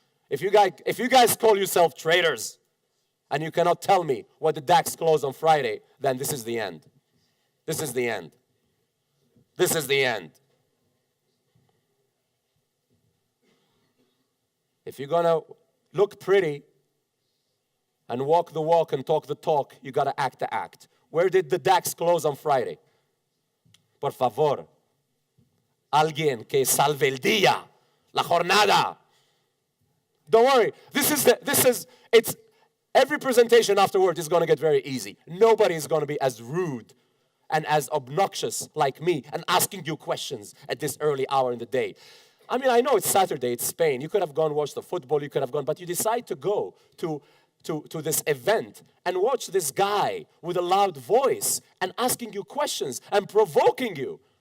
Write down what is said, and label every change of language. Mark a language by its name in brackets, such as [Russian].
[English] If you guys call yourself traders and you cannot tell me what the DAX closed on Friday, then this is the end. This is the end. This is the end. If you're going to look pretty and walk the walk and talk the talk, you got to act the act. Where did the DAX close on Friday? [Spanish] Por favor. Alguien que salve el día, la jornada. [English] Don't worry. It's every presentation afterward is going to get very easy. Nobody is going to be as rude and as obnoxious like me and asking you questions at this early hour in the day. I mean, I know it's Saturday, it's Spain. You could have gone watch the football, you could have gone, but you decide to go to this event and watch this guy with a loud voice and asking you questions and provoking you.